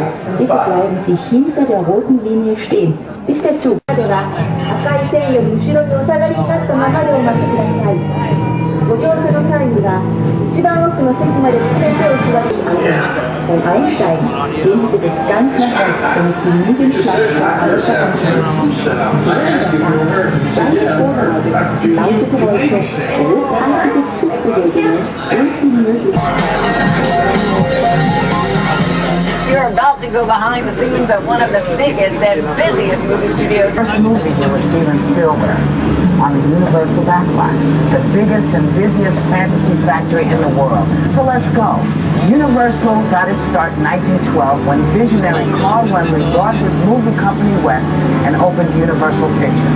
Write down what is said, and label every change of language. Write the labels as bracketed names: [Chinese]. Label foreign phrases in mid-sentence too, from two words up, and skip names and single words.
[German] Bitte bleiben Sie hinter der roten Linie stehen, bis der Zug... [Japanese] 赤い線より後ろにお下がりになったままでお待ちください。ご乗車の際には、一番奥の席まで詰めてお座りください。 [German] Beim Einsteigen gehen Sie bitte ganz nach rechts, damit genügend Platz für alle Verhandlungen haben. Laute Geräusche, ruckartige Zugbewegungen und die Möglichkeit. [English] You're about to go behind the scenes of one of the biggest and busiest movie studios. First movie here was Steven Spielberg on the Universal backlot, the biggest and busiest fantasy factory in the world. So let's go. Universal got its start in 1912 when visionary Carl Laemmle brought his movie company west and opened Universal Pictures.